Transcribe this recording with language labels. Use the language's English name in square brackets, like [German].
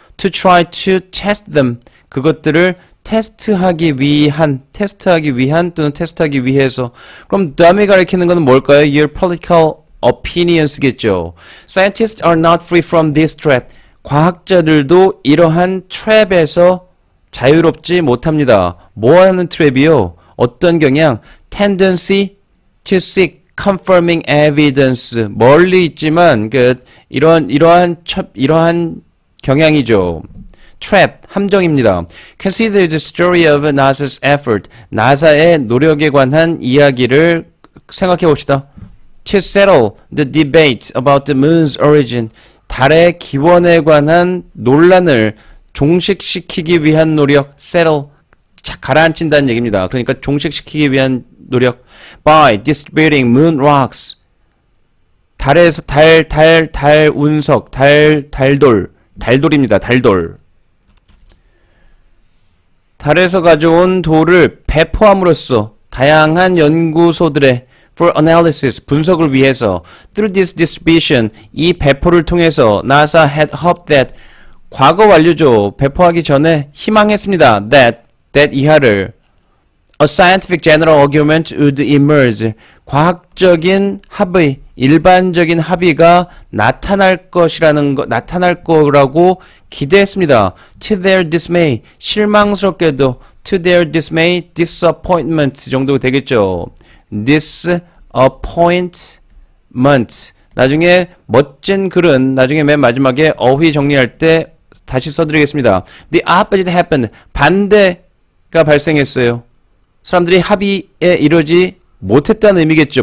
[English] To try to test them, [Korean] 그것들을 테스트하기 위한 또는 테스트하기 위해서. 그럼 다음에 가리키는 것은 뭘까요? [English] Your political opinions겠죠. Scientists are not free from this trap. [Korean] 과학자들도 이러한 트랩에서 자유롭지 못합니다. 뭐 하는 트랩이요? 어떤 경향? [English] Tendency to seek confirming evidence. [Korean] 멀리 있지만 이러한 경향이죠. [English] trap, [Korean] 함정입니다. [English] Consider the story of NASA's effort. [Korean] 나사의 노력에 관한 이야기를 생각해 봅시다. [English] To settle the debate about the moon's origin. [Korean] 달의 기원에 관한 논란을 종식시키기 위한 노력. settle, 가라앉힌다는 얘기입니다. 그러니까 종식시키기 위한 노력. [English] By distributing moon rocks. [Korean] 달에서 달 운석, 달돌입니다. 달돌. 달에서 가져온 돌을 배포함으로써 다양한 연구소들의 for analysis, 분석을 위해서 through this distribution, 이 배포를 통해서 [English] NASA had hoped that, [Korean] 과거 완료죠. 배포하기 전에 희망했습니다. that 이하를 [English] a scientific general agreement would emerge, [Korean] 과학적인 합의, 일반적인 합의가 나타날 거라고 기대했습니다. [English] To their dismay, 실망스럽게도 to their dismay, disappointment 정도 되겠죠. disappointment. [Korean] 나중에 멋진 글은 나중에 맨 마지막에 어휘 정리할 때 다시 써드리겠습니다. [English] The opposite happened. [Korean] 반대가 발생했어요. 사람들이 합의에 이르지 못했다는 의미겠죠.